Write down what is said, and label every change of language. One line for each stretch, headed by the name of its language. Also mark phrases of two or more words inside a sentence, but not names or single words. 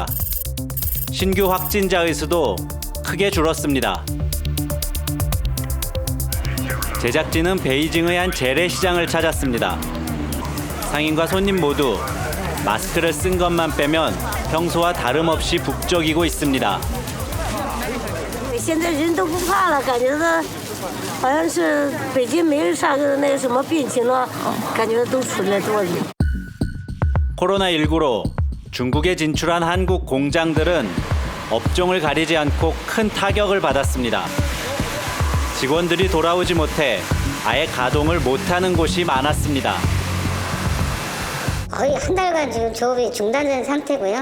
Korean: 신규 확진자의 수도 크게 줄었습니다. 제작진은 베이징의 한 재래시장을 찾았습니다. 상인과 손님 모두 마스크를 쓴 것만 빼면 평소와 다름없이 북적이고 있습니다.
Chinese: 现在人都不怕了，感觉到好像是北京没有啥个那什么病情了，感觉都出来多了。
Korean: 코로나19로 중국에 진출한 한국 공장들은 업종을 가리지 않고 큰 타격을 받았습니다. 직원들이 돌아오지 못해 아예 가동을 못하는 곳이 많았습니다. 거의 한 달간 지금 조업이 중단된 상태고요.